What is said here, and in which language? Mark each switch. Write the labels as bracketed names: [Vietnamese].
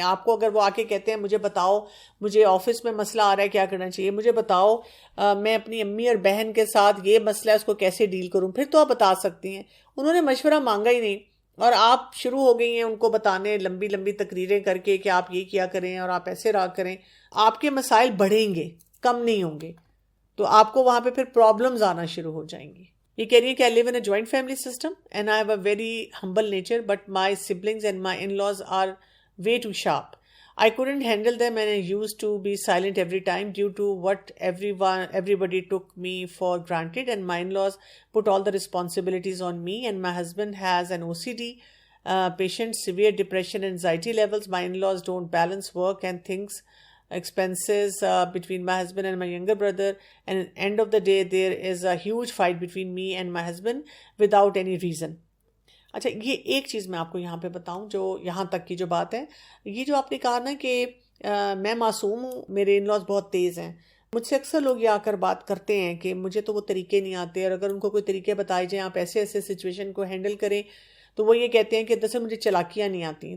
[Urdu] آپ کو اگر وہ آ کے کہتے ہیں مجھے بتاؤ, مجھے آفس میں مسئلہ آ رہا ہے, کیا کرنا چاہیے, مجھے بتاؤ میں اپنی امی اور بہن کے ساتھ یہ مسئلہ ہے اس کو کیسے ڈیل کروں, پھر تو آپ بتا سکتی ہیں. انہوں نے مشورہ مانگا ہی نہیں اور آپ شروع ہو گئی ہیں ان کو بتانے لمبی لمبی تقریریں کر کے کہ آپ یہ کیا کریں اور آپ ایسے رہا کریں. آپ کے مسائل بڑھیں گے, کم نہیں ہوں گے. تو آپ کو وہاں پہ پھر پرابلمز آنا شروع ہو جائیں گی. یہ کہہ رہی ہیں کہ [English] I live in a joint family system and I have a very humble nature, but my siblings and my in-laws are way too sharp. I couldn't handle them and I used to be silent every time due to what everybody took me for granted, and my in-laws put all the responsibilities on me, and my husband has an OCD patient, severe depression and anxiety levels. My in-laws don't balance work and things, expenses between my husband and my younger brother, and at the end of the day there is a huge fight between me and my husband without any reason. [Urdu] اچھا یہ ایک چیز میں آپ کو یہاں پہ بتاؤں جو یہاں تک کی جو بات ہے, یہ جو آپ نے کہا نا کہ میں معصوم ہوں, میرے ان لاز بہت تیز ہیں. مجھ سے اکثر لوگ یہ آ کر بات کرتے ہیں کہ مجھے تو وہ طریقے نہیں آتے, اور اگر ان کو کوئی طریقے بتائے جائیں آپ ایسے ایسے سچویشن کو ہینڈل کریں تو وہ یہ کہتے ہیں کہ دراصل مجھے چلاکیاں نہیں آتی.